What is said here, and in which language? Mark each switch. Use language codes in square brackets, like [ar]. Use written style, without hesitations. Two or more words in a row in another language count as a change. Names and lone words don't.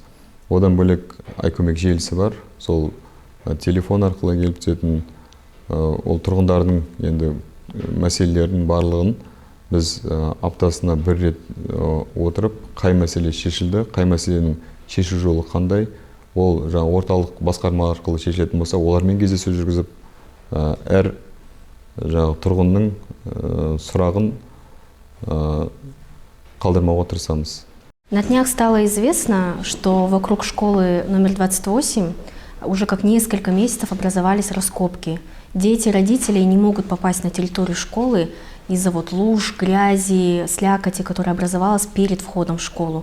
[kk] Одан бөлек Айкөмек желісі бар, сол телефон арқылы келіп түсетін ол тұрғындардың енді мәселелерінің барлығын біз аптасына бір рет отырып, қай мәселе шешілді, қай мәселенің шешу жолы қандай, ол жаңа орталық басқарма арқылы шешілетін болса, олармен кездесу жүргізіп, әр жаңа тұрғынның сұрағын қалдырмауға тырысамыз. [ru] На днях стало известно, что вокруг школы номер 28 уже как несколько месяцев образовались раскопки. Дети, родители не могут попасть на территорию школы из-за луж, грязи, слякоти, которая образовалась перед входом в школу.